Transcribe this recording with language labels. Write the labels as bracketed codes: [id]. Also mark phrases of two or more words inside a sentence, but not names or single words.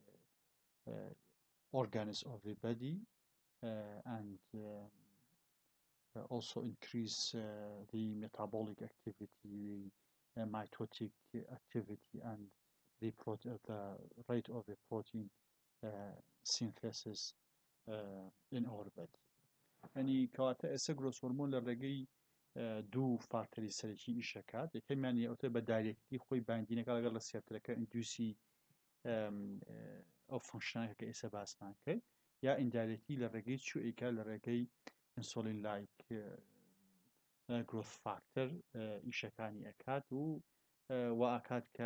[en] organs of the body and also increase the metabolic activity, the mitotic activity, and the rate of the protein uh, synthesis in our body. [ckb] يعني کەواتە ئێستا [en] growth hormone [ckb] لە ڕێگەی دوو فاکتەری سەرەکی ئیشەکات یەکەمیان ئەوتە بە دایرەکتی خۆی باندینەکە لەگەڵ ڕسپتەرەکە ئیندوسی ئەو فنکشنەکە کە ئێستا باسمان کرد یا ئیندایرەکتی لە ڕێگەی چوئیکە لە ڕێگەی [en] insulin like growth factor [ckb] ئیشەکانی ئەکات و ئاکات